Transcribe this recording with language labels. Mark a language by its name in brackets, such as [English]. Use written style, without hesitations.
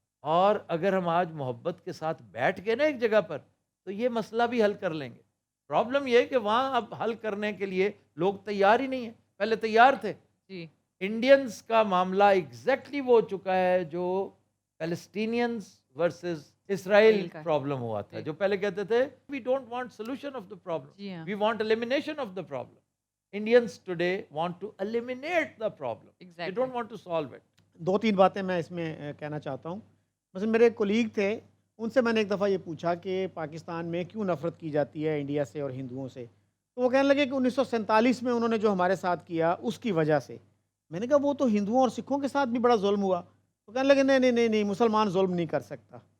[Urdu] اور اگر ہم آج محبت کے ساتھ بیٹھ گئے نا ایک جگہ پر تو یہ مسئلہ بھی حل کر لیں گے. پرابلم یہ ہے کہ وہاں اب حل کرنے کے لیے لوگ تیار ہی نہیں ہیں, پہلے تیار تھے. جی انڈینز کا معاملہ ایگزیکٹلی وہ ہو چکا ہے جو پیلسٹینینز ورسز اسرائیل کا پرابلم ہوا تھا, جی. جو پہلے کہتے تھے [English] we don't want solution of the problem, [Urdu] جی ہاں [English] We want elimination of the problem. Indians today want to eliminate the problem, they exactly. Don't want to solve it. [Urdu] 2-3 باتیں میں اس میں کہنا چاہتا ہوں. مثلا میرے کولیگ تھے, ان سے میں نے ایک دفعہ یہ پوچھا کہ پاکستان میں کیوں نفرت کی جاتی ہے انڈیا سے اور ہندوؤں سے. تو وہ کہنے لگے کہ 1947 میں انہوں نے جو ہمارے ساتھ کیا اس کی وجہ سے. میں نے کہا وہ تو ہندوؤں اور سکھوں کے ساتھ بھی بڑا ظلم ہوا. تو کہنے لگے نہیں مسلمان ظلم نہیں کر سکتا.